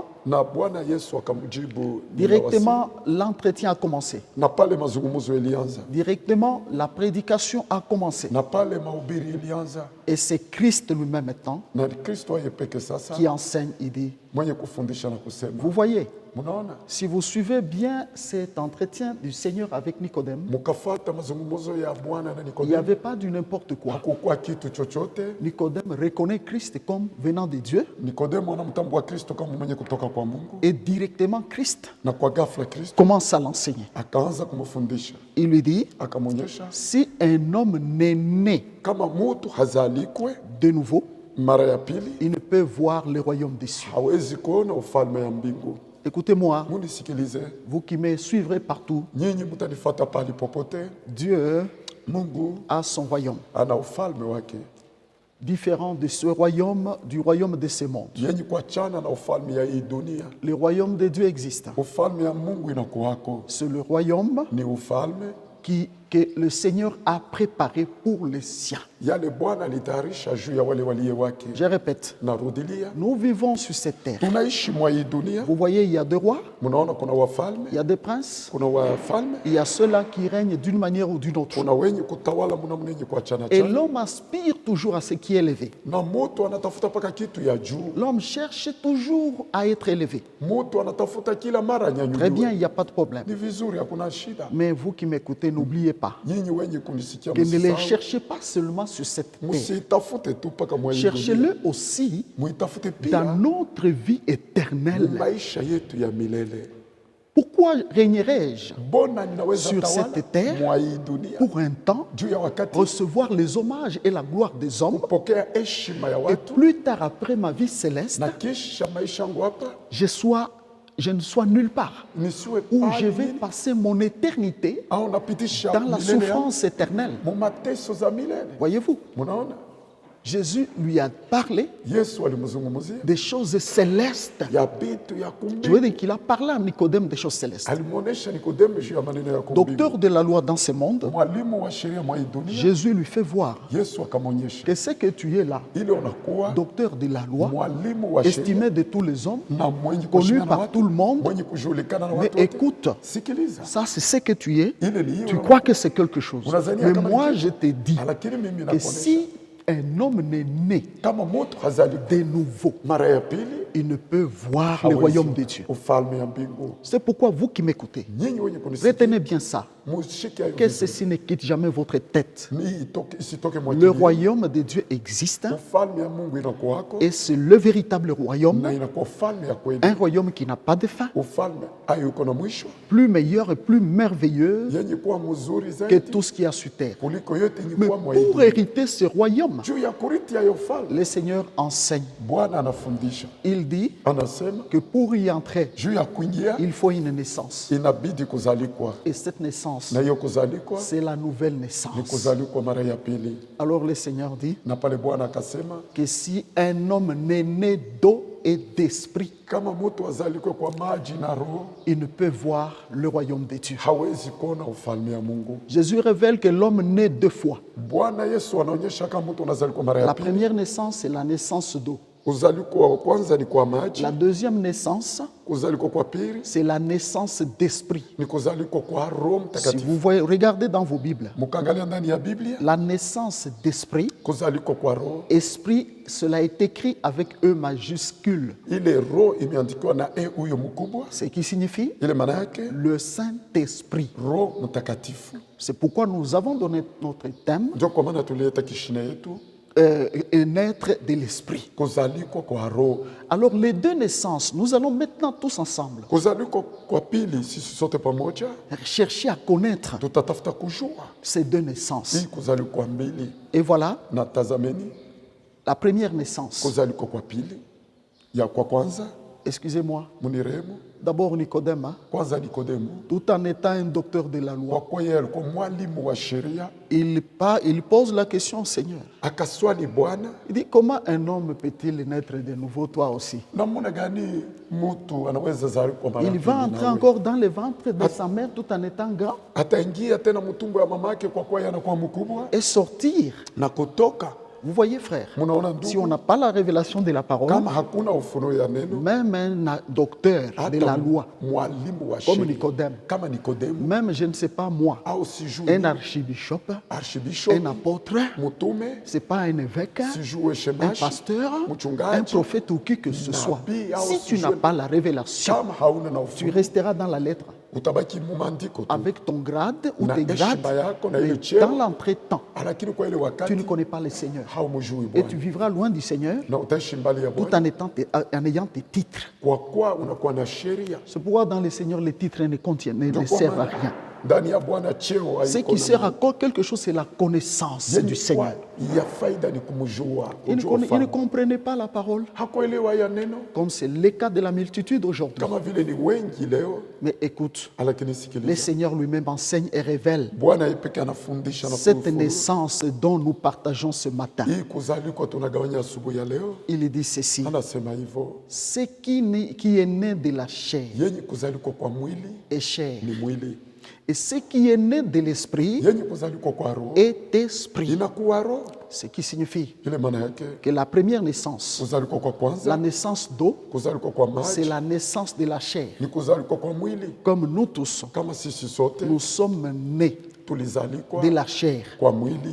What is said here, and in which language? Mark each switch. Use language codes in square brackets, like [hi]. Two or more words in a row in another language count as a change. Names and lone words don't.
[sw] na Bwana Yesu akamjibu [fr] directement l'entretien a commencé. [sw] na pale mazungumzo ilianza, [fr] Directement, la prédication a commencé. [sw] na pale mahubiri ilianza, [fr] Et c'est Christ lui-même maintenant [sw] na Kristo yeye peke sasa [fr] qui enseigne, il dit, [sw] mwenye kufundisha na kusema. [fr] vous voyez, [sw] Mnaona, [fr] si vous suivez bien cet entretien du Seigneur avec Nicodème, [sw] mkafata mazungumzo ya Bwana na [fr] il n'y Nikodemu, avait pas du n'importe quoi. [sw] hakukuwa kitu chochote. [fr] Nicodème reconnaît Christ comme venant de Dieu [sw] Nikodemu anamtambua Kristo kama mwenye kutoka kwa Mungu, [fr] et directement Christ [sw] na kwa ghafla Kristo [fr] commence à l'enseigner. [sw] akaanza kumfundisha, [fr] Il lui dit, [sw] akamwonyesha [fr] si un homme n'est né [sw] kama mutu hazalikwe [fr] de nouveau, [sw] mara ya pili [fr] il ne peut voir le royaume des cieux. [sw] hawezi kuona ufalme ya mbingu. [fr] Écoutez-moi, [sw] Munisikilize, [fr] vous qui me suivrez partout, [sw] nyinyi mtanifata pali popote. [fr] Dieu [sw] Mungu [fr] a son royaume, [sw] ana ufalme wake [fr] différent de ce royaume, du royaume de ce monde. [sw] yenye kuachana na ufalme ya hii dunia. [fr] Le royaume de Dieu existe. [sw] Ufalme ya Mungu inakuwako, [fr] C'est le royaume [sw] ni ufalme [fr] que le Seigneur a préparé pour les siens. [sw] yale Bwana alitayarisha juu ya wale waliye wake. [fr] Je répète, [sw] Narudilia, [fr] nous vivons sur cette terre. [sw] tunaishi mwa hii dunia. [fr] Vous voyez, il y a des rois, [sw] Mnaona kuna wafalme, [fr] il y a des princes, [sw] kuna wafalme, [fr] il y a ceux-là qui règnent d'une manière ou d'une autre. [sw] kuna wenye kutawala, muna mwenye kuachana [fr] Et [sw] chana, [fr] l'homme aspire toujours à ce qui est élevé. [sw] na mutu anatafuta paka kitu ya juu. [fr] L'homme cherche toujours à être élevé. [sw] Mutu anatafuta kila mara [fr] Très bien, [sw] nyanyuliwe. [fr] il n'y a pas de problème. [sw] Ni vizuri, hakuna shida. [fr] Mais vous qui m'écoutez, n'oubliez pas [sw] Nyinyi wenye kunisikia, [fr] que ne les [sw] msisahau, [fr] cherchez pas seulement sur cette terre. [sw] msitafute tu paka mwa hii dunia. [fr] Cherchez-le aussi [sw] Muitafute [fr] dans [sw] pia [fr] notre vie éternelle. [sw] maisha yetu ya milele. [fr] Pourquoi régnerai-je [sw] Bona ninaweza [fr] sur [sw] tawala [fr] cette terre [sw] mwa hii dunia [fr] pour un temps, [sw] juu ya wakati [fr] recevoir les hommages et la gloire des hommes, [sw] kupokea heshima ya [fr] et [sw] watu, [fr] plus tard après ma vie céleste, [sw] na kisha maisha yangu hapa [fr] je ne sois nulle part, [sw] nisiwe [fr] où [sw] pahali [fr] je vais [sw] nini, [fr] passer mon éternité [sw] au napitisha [fr] dans la [sw] milele yangu [fr] souffrance éternelle. [sw] mu mateso za milele. [fr] Voyez-vous, [sw] Munaona, [fr] Jésus lui a parlé [sw] Yesu alimzungumzia [fr] des choses célestes. [sw] ya vitu ya [fr] Je veux [sw] kumbi, [fr] dire qu'il a parlé à Nicodème des choses célestes. [sw] alimwonesha Nikodemu juu ya maneno ya kumbi. [fr] Docteur de la loi dans ce monde, [sw] Mwalimu wa sheria mwa hii dunia, [fr] Jésus lui fait voir [sw] Yesu akamwonyesha [fr] que ce que tu es là, [sw] ile unakuwa [fr] docteur de la loi, [sw] mwalimu wa sheria [fr] estimé de tous les hommes, [sw] na mwenye [fr] connu [sw] kushikana na [fr] par [sw] watu, [fr] tout le monde, [sw] mwenye kujulikana na [fr] mais [sw] watu wote. [fr] écoute, [sw] Sikiliza, [fr] ça c'est ce que tu es. [sw] ile ni [fr] Tu [sw] hiyo, [fr] crois que c'est quelque chose. [sw] unazania [fr] Mais [sw] kama [fr] moi [sw] ni [fr] je [sw] kitu. [fr] te dis [sw] Lakini mimi [fr] que [sw] nakuonesha [fr] si un homme n'est né [sw] kama mtu hazali [fr] de nouveau, [sw] mara ya pili, [fr] il ne peut voir le royaume de Dieu. [sw] ufalme ya mbingu. [fr] C'est pourquoi vous qui m'écoutez, [sw] Nyinyi wenye kunisikia, [fr] retenez bien ça, [sw] mushike hayo [fr] que [sw] vizuri. [fr] ceci ne quitte jamais votre tête. [sw] Isitoke [fr] Le [sw] mwakili. [fr] royaume de Dieu existe [sw] Ufalme ya Mungu inakuwako [fr] et c'est le véritable royaume, [sw] na inakuwa ufalme ya kweli. [fr] un royaume qui n'a pas de fin, [sw] Ufalme hayo uko na mwisho, [fr] plus meilleur et plus merveilleux [sw] yenye kuwa mzuri [fr] que [sw] zaidi [fr] tout ce qu'il y a sur terre. [sw] kuliko yote yenye [fr] Mais [sw] kuwa mwa [fr] pour [sw] hii. [fr] hériter ce royaume, [sw] Juu ya kurithi hayo ufalme, [fr] le Seigneur enseigne. [sw] Bwana anafundisha, [fr] Il dit [sw] anasema [fr] que pour y entrer, [sw] juu ya kuingia [fr] il faut une naissance. [sw] inabidi kuzalikwa, [fr] Et cette naissance, [sw] na hiyo kuzalikwa [fr] c'est la nouvelle [sw] ni [fr] naissance. [sw] kuzalikwa mara ya pili. [fr] Alors le Seigneur dit [sw] Na pale Bwana akasema [fr] que si un homme n'est né d'eau et d'esprit, [sw] kama mtu azalikwe kwa maji na roho, [fr] il ne peut voir le royaume de Dieu. [sw] hawezi kuona ufalme ya Mungu. [fr] Jésus révèle que l'homme naît deux fois. [sw] Bwana Yesu anaonyesha kama mtu anazalikwa mara [fr] La [sw] ya pili. [fr] première naissance, c'est la naissance d'eau. [sw] Kuzalikwa wa kwanza ni kwa maji, [fr] La deuxième naissance, [sw] kuzalikwa kwa pili [fr] c'est la naissance d'esprit. [sw] ni kuzalikwa kwa Roho [fr] Si [sw] Mtakatifu. [fr] vous voyez, regardez dans vos Bibles. [sw] Mkaangalia ndani ya Biblia, [fr] La naissance d'esprit, [sw] kuzalikwa kwa roho, [fr] esprit, cela est écrit avec E majuscule, [sw] ile roho imeandikiwa na huyo mkubwa, [fr] ce qui signifie [sw] ile maana yake [fr] le Saint-Esprit. [sw] Roho Mtakatifu. [fr] C'est pourquoi nous avons donné notre thème, [sw] Ndio kwa maana tulileta kishina yetu [fr] naître de l'esprit. [sw] kuzalikwa kwa roho. [fr] Alors les deux naissances, nous allons maintenant tous ensemble [sw] Kuzalikwa kwa pili, sisi sote pamoja [fr] chercher à connaître [sw] tutatafuta kujua [fr] ces deux naissances. [sw] hii kuzalikwa mbili, [fr] Et voilà [sw] na tazameni [fr] la première naissance. [sw] kuzalikwa kwa pili. Ya kwa kwanza, [fr] Excusez-moi, [sw] munirehemu, [fr] d'abord Nicodème, hein, [sw] kwanza Nikodemu, [fr] tout en étant un docteur de la [sw] kwa [fr] loi, [sw] kuwa yeye alikuwa mwalimu wa sheria, [fr] il pose la question au Seigneur. [sw] akaswali Bwana, [fr] Il dit, comment un homme peut-il naître de nouveau, toi aussi? [sw] namna gani mtu anaweza zalikwa mara [fr] Il [sw] pili [fr] va entrer [sw] nawe? [fr] encore dans le ventre de sa mère tout en étant grand [sw] Ataingia tena mtumbo ya mamake kwa kuwa yeye anakuwa mkubwa [fr] et sortir. [sw] na kutoka. [fr] Vous voyez, frère, [sw] Munaona [fr] si on [sw] ndugu, [fr] n'a pas la révélation de la parole, [sw] kama hakuna ufunuo ya neno, [fr] même un docteur de la loi, [sw] mwalimu wa [fr] comme [sw] sheria [fr] Nicodème, [sw] kama Nikodemu [fr] même je ne sais pas moi, [sw] au sijui [fr] un archibishop, archibishop, un apôtre, [sw] mtume, [fr] c'est pas un évêque, [sw] sijue [fr] un [sw] shemashi, [fr] pasteur, un [sw] mchungaji, [fr] prophète ou qui que ce soit. [sw] Nabii au [fr] Si tu n'as [sw] sijue- [fr] pas la révélation, [sw] kama hauna na [fr] tu [sw] ufunuo [fr] resteras dans la lettre [sw] utabaki mumandiko tu, [fr] avec ton grade ou [sw] Na [fr] tes grades, [sw] heshima yako na [fr] mais [sw] ile cheo. [fr] dans l'entretemps, [sw] lakini kwa ile [fr] tu [sw] wakati [fr] ne connais pas le Seigneur. [sw] haumjui [fr] Et tu [sw] Bwana [fr] vivras loin du Seigneur [sw] na utaishi mbali ya [fr] tout [sw] Bwana [fr] en ayant tes titres. [sw] kwa kuwa unakuwa na sheria. [fr] C'est pourquoi dans le Seigneur, les titres ne contiennent, ne [sw] Ndio kwa [fr] servent à [sw] maana [fr] rien. [sw] ndani ya Bwana cheo [fr] Ce [sw] haiko [fr] qui sert [sw] na [fr] à quelque chose, c'est la connaissance [sw] yenye [fr] du Seigneur. [sw] kwa ya faida ni kumjua, [fr] Il ne, [sw] kujua [fr] il ne [sw] ufalme. [fr] comprenait pas la parole, [sw] Hakuelewa ya neno [fr] comme c'est le cas de la multitude aujourd'hui. [sw] kama vile ni wengi leo, [fr] Mais écoute, [sw] lakini [fr] le [sw] sikiliza, [fr] Seigneur lui-même enseigne et révèle [sw] Bwana yeye pekee anafundisha na [fr] cette [sw] kufundisha. [fr] naissance dont nous partageons ce matin. [sw] Hii kuzalikwa tunagawanya asubuhi ya leo, [fr] Il dit ceci, [sw] anasema hivyo, [fr] ce qui est né de la chair [sw] yenye kuzalikwa kwa mwili [fr] est chair, [sw] ni mwili, [fr] et ce qui est né de l'esprit [sw] yenye kuzalikwa kwa roho [fr] est esprit. [sw] inakuwa roho. [fr] Ce qui signifie [sw] Ile maana yake [fr] que la première naissance, [sw] kuzalikwa kwa [fr] la [sw] kwanza, [fr] naissance d'eau, [sw] kuzalikwa kwa [fr] c'est [sw] maji [fr] la naissance de la chair. [sw] ni kuzalikwa kwa mwili. [fr] Comme nous tous, [sw] Kama sisi sote [fr] nous sommes nés [sw] tulizalikwa [fr] de la chair, [sw] kwa mwili,